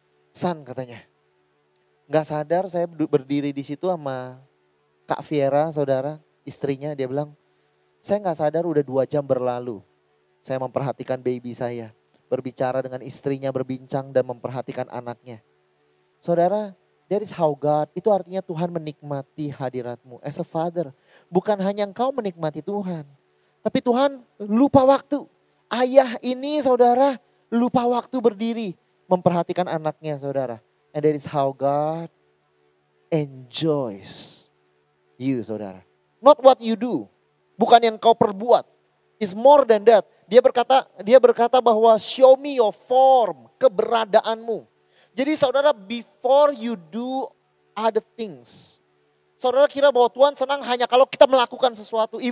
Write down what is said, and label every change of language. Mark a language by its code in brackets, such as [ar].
[id] San, katanya, gak sadar saya berdiri di situ sama Kak Viera, saudara, istrinya. Dia bilang, saya gak sadar udah 2 jam berlalu. Saya memperhatikan baby saya. Berbicara dengan istrinya, berbincang dan memperhatikan anaknya. Saudara, [en] That is how God, [id] itu artinya Tuhan menikmati hadiratmu [en] as a father. [id] Bukan hanya engkau menikmati Tuhan, tapi Tuhan lupa waktu. Ayah ini saudara lupa waktu berdiri memperhatikan anaknya saudara. [en] And that is how God enjoys you saudara. Not what you do, [id] bukan yang kau perbuat. [en] It's more than that. [id] Dia berkata bahwa [en] show me your form, [id] keberadaanmu. Jadi saudara, [en] before you do other things, [id] saudara kira bahwa Tuhan senang hanya kalau kita melakukan sesuatu.